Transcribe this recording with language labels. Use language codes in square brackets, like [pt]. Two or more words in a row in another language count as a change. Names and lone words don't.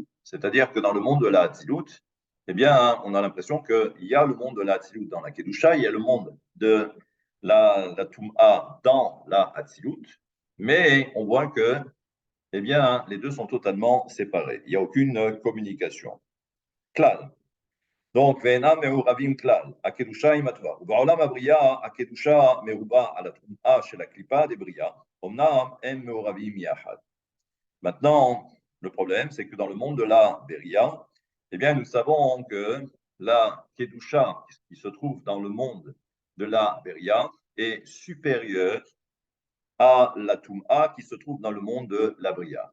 [fr] C'est-à-dire que dans le monde de la Hatzilut, eh bien, on a l'impression qu'il y a le monde de la Hatzilut dans la Kedusha, il y a le monde de la Tum'a dans la Hatzilut, mais on voit que eh bien, les deux sont totalement séparés. Il n'y a aucune communication. Klal. Donc, [he] ואינם מעורבים כלל, הקדושה היא מטבע. ובעולם הבריאה, הקדושה מרובה על הטומאה של הקליפה דבריאה, אמנם הם מעורבים יחד. [fr] Maintenant, le problème, c'est que dans le monde de la Beria, eh bien, nous savons que la Kedusha, qui se trouve dans le monde de la Beria, est supérieure à la Tum'a qui se trouve dans le monde de la Bria.